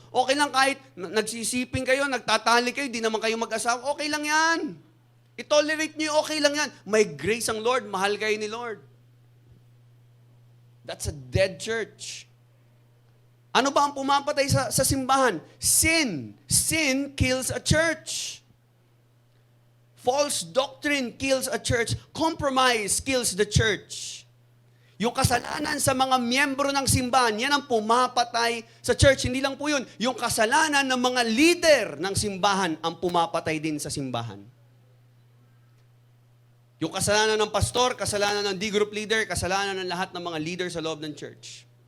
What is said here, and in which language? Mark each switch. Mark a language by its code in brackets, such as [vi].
[tl] Okay lang kahit nagsisiping kayo, nagtatali kayo, di naman kayo mag-asawa. Okay lang yan. I-tolerate nyo, okay lang yan. May grace ang Lord. Mahal kayo ni Lord. [en] That's a dead church. [tl] Ano ba ang pumapatay sa simbahan? [en] Sin. Sin kills a church. False doctrine kills a church. Compromise kills the church. [tl] Yung kasalanan sa mga miyembro ng simbahan, yan ang pumapatay sa church. Hindi lang po yun. Yung kasalanan ng mga leader ng simbahan ang pumapatay din sa simbahan. Yung kasalanan ng pastor, kasalanan ng D-group leader, kasalanan ng lahat ng mga leader sa loob ng church.